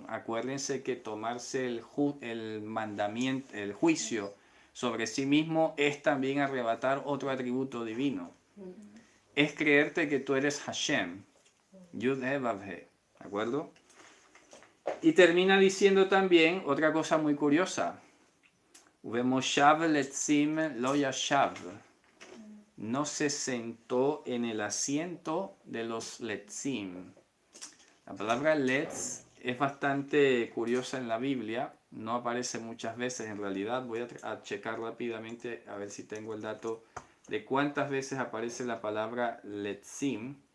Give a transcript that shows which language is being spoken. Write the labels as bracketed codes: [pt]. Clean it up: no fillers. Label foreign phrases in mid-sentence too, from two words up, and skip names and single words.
[es] Acuérdense que tomarse el mandamiento, el juicio sobre sí mismo es también arrebatar otro atributo divino. Es creerte que tú eres Hashem, [he] Yud He Vav He, [es] ¿de acuerdo? Y termina diciendo también otra cosa muy curiosa. [he] Uvemoshav letzim lo yashav. [es] No se sentó en el asiento de los letzim. La palabra letz es bastante curiosa en la Biblia. No aparece muchas veces en realidad. Voy a checar rápidamente a ver si tengo el dato de cuántas veces aparece la palabra letzim.